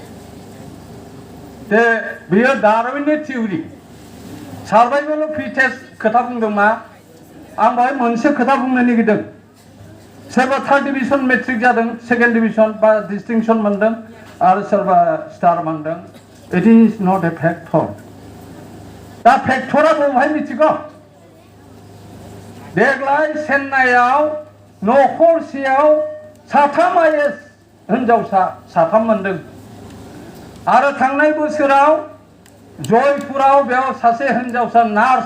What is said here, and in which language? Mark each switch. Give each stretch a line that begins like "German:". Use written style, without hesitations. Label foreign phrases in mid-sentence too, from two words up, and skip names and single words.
Bodo: दे बेयो डारविननि
English: theory survival of fittest
Bodo: खोथा बुंदों मा आं बेवहाय मोनसे खोथा बुंनो नागिरदों सोरबा 3rd डिभिजन मेट्रिक जादों 2nd डिभिजन बा डिस्टिंक्शन मोनदों आरो सोरबा स्टार मोनदों
English: it is not a factor
Bodo: दा फैक्टरा बबेहाय मिथिगौ देग्लाय चेन्नाइआव नखरसेयाव 3 आइएस हिनजावसा 3 मोनदों आरो थांनाय बोसोराव जयपुराव बेयाव सासे हिनजावसा नार्स